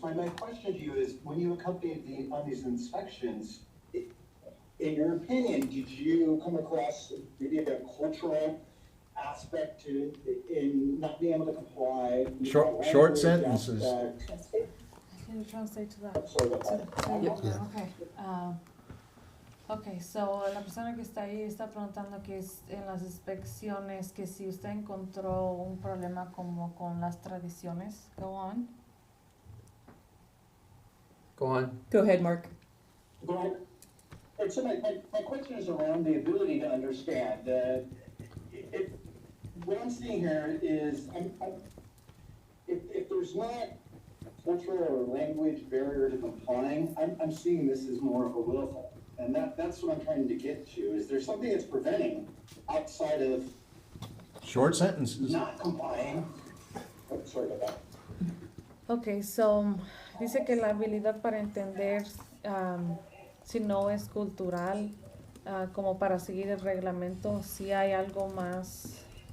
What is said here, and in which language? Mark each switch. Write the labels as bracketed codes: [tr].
[en] My question to you is, when you accompanied on these inspections, in your opinion, did you come across maybe a cultural aspect to in not being able to comply? Short sentences. Can you translate to that? Sorry about that. Yep. Okay. [es] Okay, so la persona que está ahí está preguntando que en las inspecciones que si usted encontró un problema como con las tradiciones. [en] Go on. Go on. Go ahead, Mark. And so my question is around the ability to understand. What I'm seeing here is, if there's not cultural or language barrier to complying, I'm seeing this as more of a willful. And that's what I'm trying to get to. Is there something that's preventing outside of Short sentences. not complying? Oh, sorry about that. [es] Okay, so dice que la habilidad para entender si no es cultural, como para seguir el reglamento, si hay algo más.